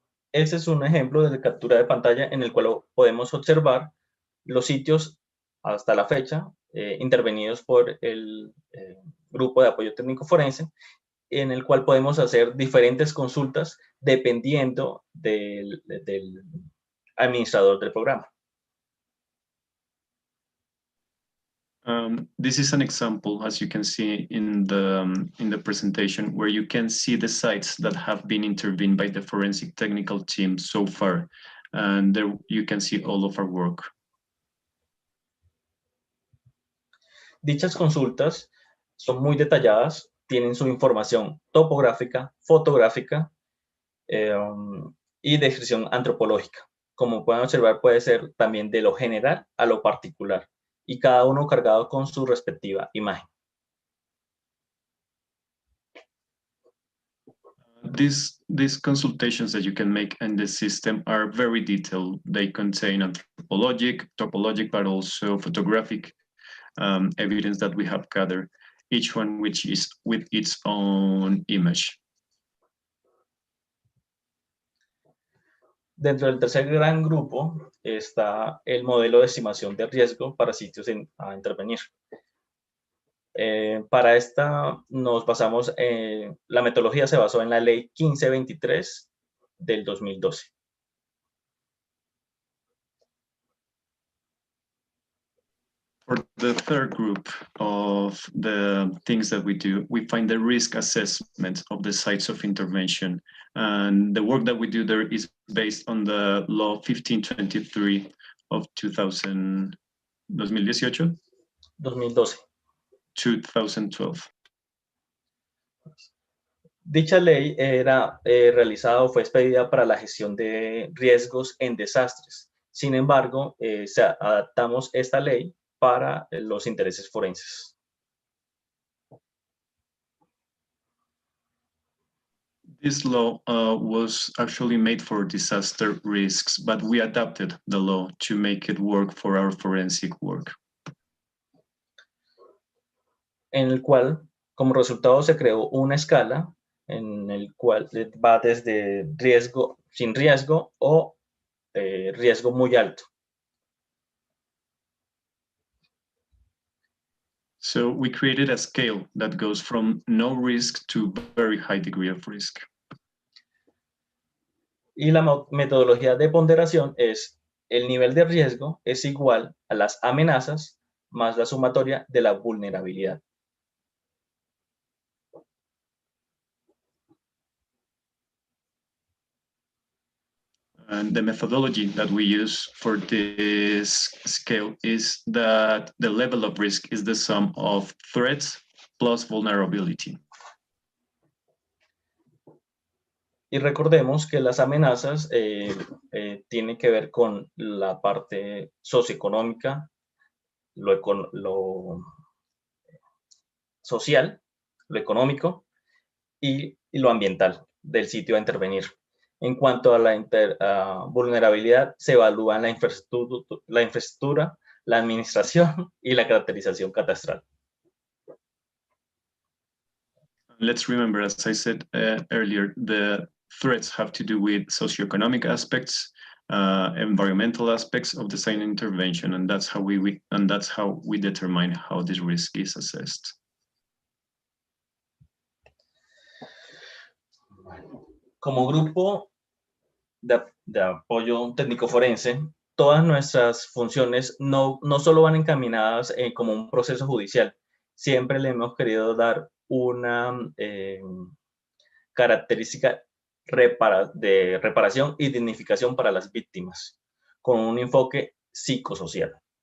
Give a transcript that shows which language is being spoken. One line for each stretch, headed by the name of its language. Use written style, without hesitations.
Spanish: Ese es un ejemplo de captura de pantalla en el cual podemos observar los sitios hasta la fecha intervenidos por el grupo de apoyo técnico forense, en el cual podemos hacer diferentes consultas dependiendo del administrador del programa.
English: This is an example, as you can see in the presentation, where you can see the sites that have been intervened by the forensic technical team so far, and there you can see all of our work.
Spanish: Dichas consultas son muy detalladas, tienen su información topográfica, fotográfica y descripción antropológica. Como pueden observar, puede ser también de lo general a lo particular, y cada uno cargado con su respectiva imagen.
English: These consultations that you can make in the system are very detailed. They contain anthropologic, topologic, but also photographic evidence that we have gathered, each one which is with its own image.
Spanish: Dentro del tercer gran grupo está el modelo de estimación de riesgo para sitios a intervenir. Para esta nos basamos, la metodología se basó en la ley 1523 del 2012.
English: For the third group of the things that we do, we find the risk assessment of the sites of intervention. And the work that we do there is based on the law 1523 of 2018? 2012. 2012.
Spanish: Dicha ley era realizada o fue expedida para la gestión de riesgos en desastres. Sin embargo, adaptamos esta ley para los intereses forenses.
English: This law was actually made for disaster risks, but we adapted the law to make it work for our forensic work.
Spanish: En el cual, como resultado, se creó una escala en el cual va desde riesgo, sin riesgo o riesgo muy alto.
English: So we created a scale that goes from no risk to very high degree of risk.
Spanish: Y la metodología de ponderación es el nivel de riesgo es igual a las amenazas más la sumatoria de la vulnerabilidad.
English: And the methodology that we use for this scale is that the level of risk is the sum of threats plus vulnerability.
Spanish: Y recordemos que las amenazas tienen que ver con la parte socioeconómica, lo social, lo económico y lo ambiental del sitio a intervenir. En cuanto a la vulnerabilidad, se evalúan la infraestructura, la administración y la caracterización catastral.
English: Let's remember, as I said earlier, the threats have to do with socioeconomic aspects, environmental aspects of design intervention, and that's how we determine how this risk is assessed.
Spanish: Como grupo de apoyo técnico forense, todas nuestras funciones no solo van encaminadas como un proceso judicial, siempre le hemos querido dar una característica de reparación y dignificación para las víctimas, con un enfoque psicosocial.